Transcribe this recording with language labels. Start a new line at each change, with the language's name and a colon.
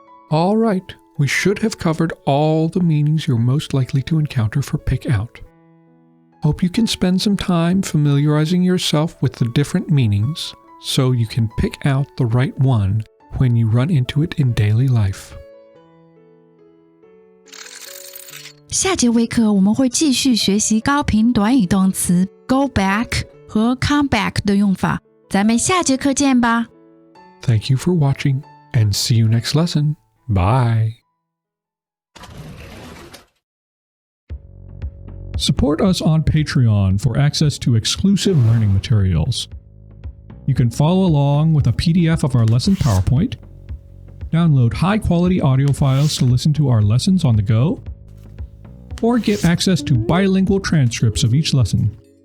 English: All right, we should have covered all the meanings you're most likely to encounter for pick out. Hope you can spend some time familiarizing yourself with the different meanings so you can pick out the right one when you run into it in daily life.
Chinese: 下节微课我们会继续学习高频短语动词 go back 和 come back 的用法，咱们下节课见吧。
English: Thank you for watching and see you next lesson. Bye. Support us on Patreon for access to exclusive learning materials. You can follow along with a PDF of our lesson PowerPoint, download high-quality audio files to listen to our lessons on the go, or get access to bilingual transcripts of each lesson.